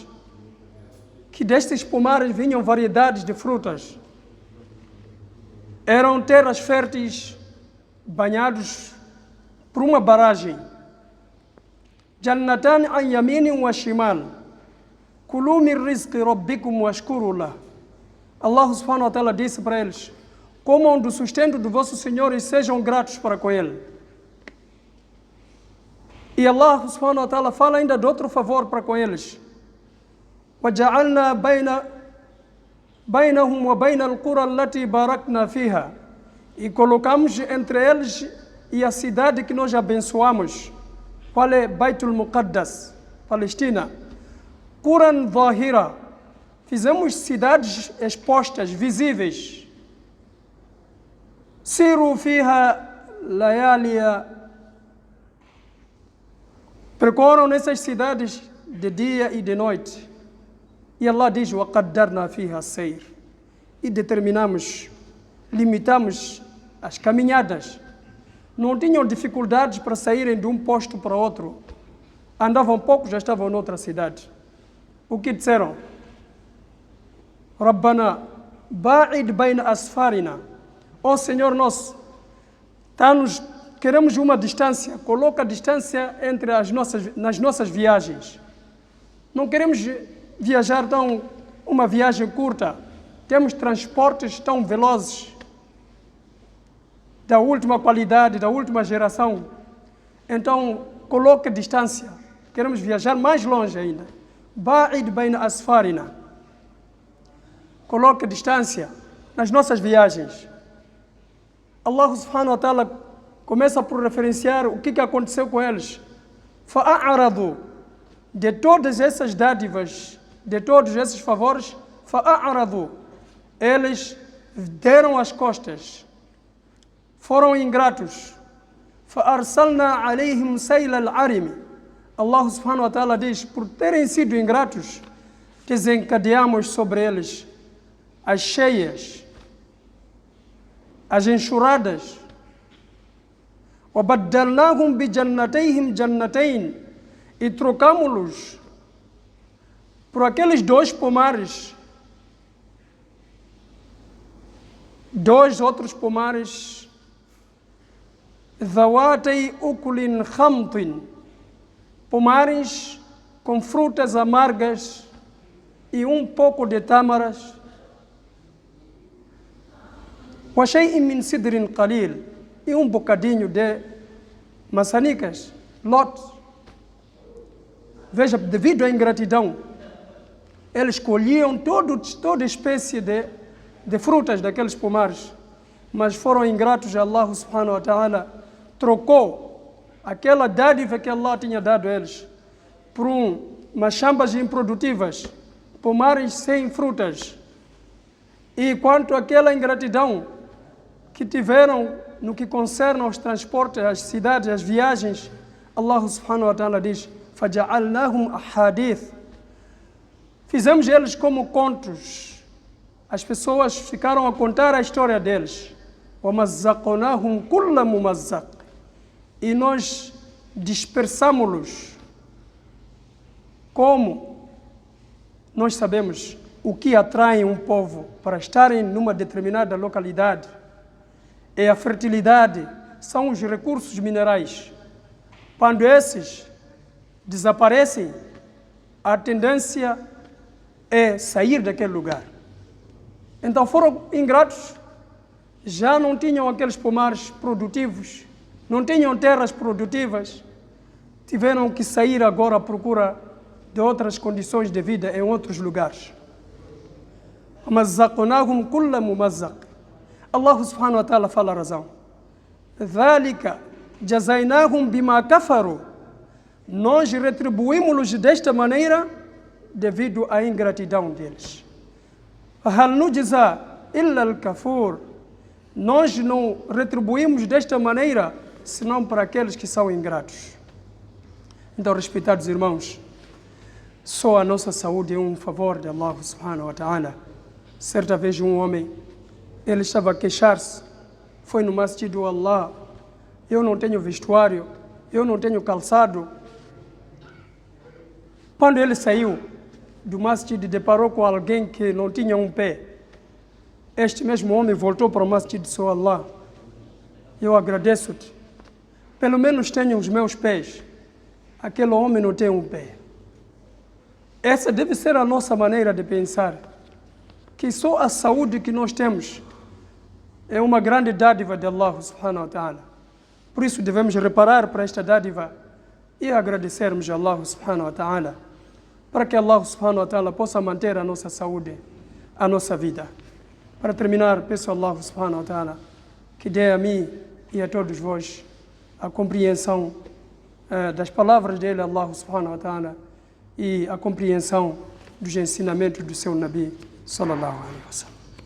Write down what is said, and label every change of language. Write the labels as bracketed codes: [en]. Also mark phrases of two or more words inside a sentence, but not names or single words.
[pt] Que destes pomares vinham variedades de frutas. Eram terras férteis banhados por uma barragem. [ar] جنتان عن يمين وشمال. كلوا من رزق ربكم واشكروا له. الله سبحانه وتعالى [pt] disse para eles: comam do sustento do vosso Senhor e sejam gratos para com ele. E [ar] الله سبحانه وتعالى [pt] fala ainda de outro favor para com eles. [ar] وَجَعَلْنَا بَيْنَهُمْ وَبَيْنَ الْقُرَى الَّتِي بَارَكْنَا فِيهَا. [pt] E colocamos entre eles e a cidade que nós abençoamos. Qual é Baitul Muqaddas, Palestina? [ar] قرى ظاهرة. [pt] Fizemos cidades expostas, visíveis. [ar] سيروا فيها ليالي. [pt] Percorram nessas cidades de dia e de noite. E Allah diz: [ar] وَقَدَّرْنَا فِيهَا السَّيْرِ. [pt] E determinamos, limitamos as caminhadas. Não tinham dificuldades para saírem de um posto para outro. Andavam pouco, já estavam noutra cidade. O que disseram? [ar] ربنا باعد بين أسفارنا. [pt] Ó Senhor nosso, queremos uma distância, coloca a distância entre nas nossas viagens. Não queremos viajar uma viagem curta. Temos transportes tão velozes, da última qualidade, da última geração. Então, coloque distância. Queremos viajar mais longe ainda. [ar] باعد بين أسفارنا. [pt] Coloque distância nas nossas viagens. [ar] الله سبحانه وتعالى [pt] começa por referenciar o que aconteceu com eles. Fa'a'aradu. De todas essas dádivas, de todos esses favores, fa'a'aradu. Eles deram as costas. Foram ingratos. [ar] فَأَرْسَلْنَا عَلَيْهِمْ سَيْلَ الْعَرِمِ. الله سبحانه وتعالى [pt] diz: por terem sido ingratos, desencadeamos sobre eles as cheias, as enxurradas. [ar] وَبَدَّلْنَاهُمْ بِجَنَّتَيْهِمْ جَنَّتَيْنِ. [pt] E trocamos-los por aqueles dois pomares, dois outros pomares, [ar] ذَوَاتَيْ أُكُلٍ خَمْطٍ. [pt] Pomares com frutas amargas e um pouco de tâmaras. [ar] وَشَيْءٍ مِّن سِدْرٍ قَلِيلٍ. [pt] E um bocadinho de maçanicas, lotes. Veja, devido à ingratidão, eles colhiam toda espécie de frutas daqueles pomares, mas foram ingratos. [ar] الله سبحانه وتعالى [pt] trocou aquela dádiva que Allah tinha dado a eles por umas chambas improdutivas, pomares sem frutas. E quanto àquela ingratidão que tiveram no que concerne aos transportes, às cidades, às viagens, [ar] الله سبحانه وتعالى diz: فَجَعَلْنَاهُمْ أَحَادِيث. [pt] Fizemos eles como contos. As pessoas ficaram a contar a história deles. [ar] وَمَزَّقْنَاهُمْ كُلَّ مُمَزَّقٍ. [pt] E nós dispersamos-los. Como? Nós sabemos o que atrai um povo para estarem numa determinada localidade. É a fertilidade, são os recursos minerais. Quando esses desaparecem, a tendência é sair daquele lugar. Então foram ingratos, já não tinham aqueles pomares produtivos, não tinham terras produtivas, tiveram que sair agora à procura de outras condições de vida em outros lugares. [ar] مزقناهم كل ممزق. الله سبحانه وتعالى [pt] fala a razão. [ar] ذلك جزيناهم بما كفروا. [pt] Nós retribuímos-los desta maneira devido à ingratidão deles. [ar] هل نجزى إلا الكفور. [pt] Nós não retribuímos desta maneira senão para aqueles que são ingratos. Então, respeitados irmãos, só a nossa saúde é um favor de [ar] الله سبحانه وتعالى. [pt] Certa vez um homem, ele estava a queixar-se, foi no masjid do Allah, eu não tenho vestuário, eu não tenho calçado. Quando ele saiu do masjid, deparou com alguém que não tinha um pé. Este mesmo homem voltou para o masjid do seu Allah. Eu agradeço-te, pelo menos tenho os meus pés. Aquele homem não tem um pé. Essa deve ser a nossa maneira de pensar, que só a saúde que nós temos é uma grande dádiva de [ar] الله سبحانه وتعالى. [pt] Por isso devemos reparar para esta dádiva e agradecermos a [ar] الله سبحانه وتعالى, [pt] para que [ar] الله سبحانه وتعالى [pt] possa manter a nossa saúde, a nossa vida. Para terminar, peço a [ar] الله سبحانه وتعالى [pt] que dê a mim e a todos vós a compreensão das palavras dele, [ar] الله سبحانه وتعالى, [pt] e a compreensão dos ensinamentos do seu [ar] نبي صلى الله عليه وسلم.